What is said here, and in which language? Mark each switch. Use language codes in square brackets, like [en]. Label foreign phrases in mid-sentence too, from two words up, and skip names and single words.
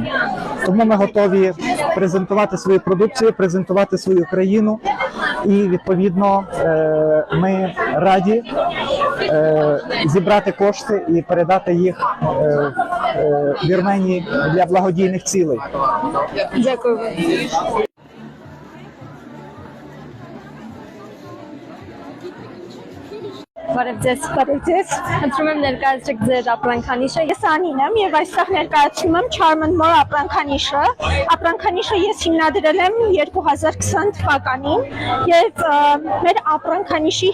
[uk] Тому ми готові презентувати свою продукцію, презентувати свою країну і, відповідно, ми раді зібрати кошти і передати їх Вірменії для благодійних цілей. Дякую. [hy] Բարև ձեզ։ Խնդրում եմ ներկայացրեք ձեր ապրանքանիշը։ Ես Անին եմ եւ այստեղ ներկայացնում եմ Charmant More ապրանքանիշը։ Ապրանքանիշը ես հիմնադրել եմ 2020 թվականին եւ մեր ապրանքանիշի